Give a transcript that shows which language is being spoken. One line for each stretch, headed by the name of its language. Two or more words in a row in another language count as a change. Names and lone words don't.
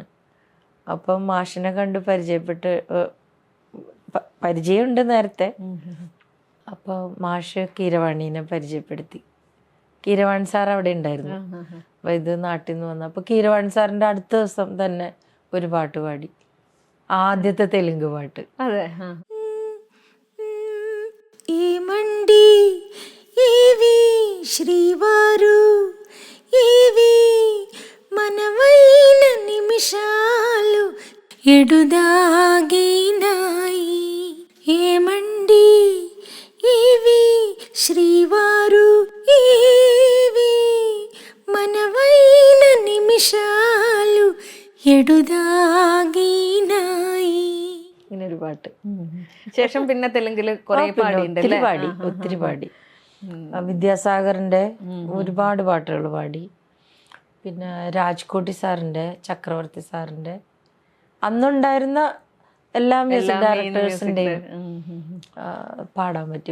Malayalam: അപ്പം മാഷിനെ കണ്ട് പരിചയമുണ്ട് നേരത്തെ. അപ്പോൾ മാഷ് കീരവാണീനെ പരിചയപ്പെടുത്തി. കീരവാണി സാർ അവിടെ ഉണ്ടായിരുന്നു. അപ്പൊ ഇത് നാട്ടിൽ നിന്ന് വന്നു. അപ്പൊ കീരവാണി സാറിന്റെ അടുത്ത ദിവസം തന്നെ ഒരു പാട്ട് പാടി, ആദ്യത്തെ തെലുങ്ക് പാട്ട്. അതെ.
Telugu: ఈ మండి ఏవి శ్రీవారు ఏవి మనవైన నిమిషాలు ఎడుదాగినాయి. ఏమండి ఏవి శ్రీవారు ఏవి మనవైన నిమిషాలు ఎడుదాగినాయి.
Malayalam: ഇങ്ങനെ ഒരു പാട്ട്. ശേഷം പിന്നെ തെലുങ്കില് കുറെ ഒത്തിരി പാടി. വിദ്യാസാഗറിന്റെ ഒരുപാട് പാട്ടുകൾ പാടി. പിന്നെ രാജ്കോട്ടി സാറിന്റെ, ചക്രവർത്തി സാറിന്റെ, അന്നുണ്ടായിരുന്ന എല്ലാ മ്യൂസിക് ഡയറക്ടേഴ്സിന്റെയും പാടാൻ പറ്റും.